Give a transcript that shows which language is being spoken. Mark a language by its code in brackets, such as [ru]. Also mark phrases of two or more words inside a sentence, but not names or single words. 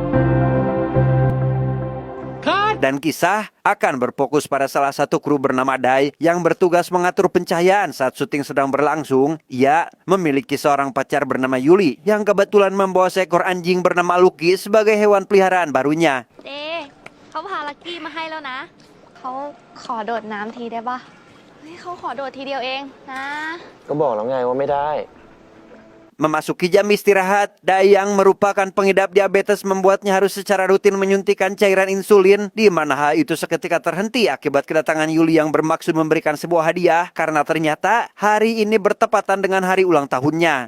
[id] Dan kisah akan berfokus pada salah satu kru bernama Dai yang bertugas mengatur pencahayaan saat syuting sedang berlangsung. Ia memiliki seorang pacar bernama Yuli yang kebetulan membawa seekor anjing bernama Lucky sebagai hewan peliharaan barunya. [th] เขาพาลักกี้มาให้แล้วนะเขาขอโดดน้ำทีได้ปะเฮ้ยเขาขอโดดทีเดียวเองนะ ก็บอกแล้วไงว่าไม่ได้ [id] Memasuki jam istirahat, Dai yang merupakan pengidap diabetes membuatnya harus secara rutin menyuntikkan cairan insulin, di mana hal itu seketika terhenti akibat kedatangan Yuli yang bermaksud memberikan sebuah hadiah karena ternyata hari ini bertepatan dengan hari ulang tahunnya.